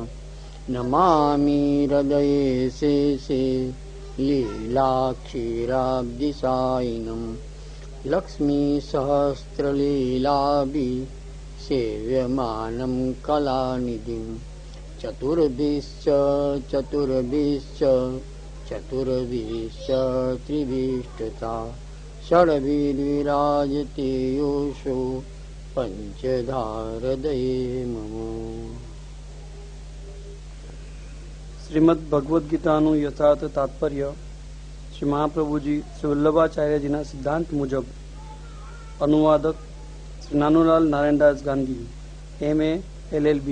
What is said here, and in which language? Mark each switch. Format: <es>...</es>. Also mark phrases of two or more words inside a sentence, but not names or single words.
<sa>नमामि हृदये शेषे लीलाक्षीराब्धिसायिनं लक्ष्मीसहस्रलीलाभिः सेव्यमानं कलानिधिं चतुर्भिश्च त्रिभिष्टता षड्भिर्विराजते योषो पंचधा हृदये मम।</sa> <gu>શ્રીમદ ભગવદ્ ગીતાનું યથાર્થ તાત્પર્ય શ્રી મહાપ્રભુજી શ્રી વલ્લભાચાર્યજીના સિદ્ધાંત મુજબ. અનુવાદક શ્રી નાનુલાલ નારાયણદાસ ગાંધી, MA LLB.</gu>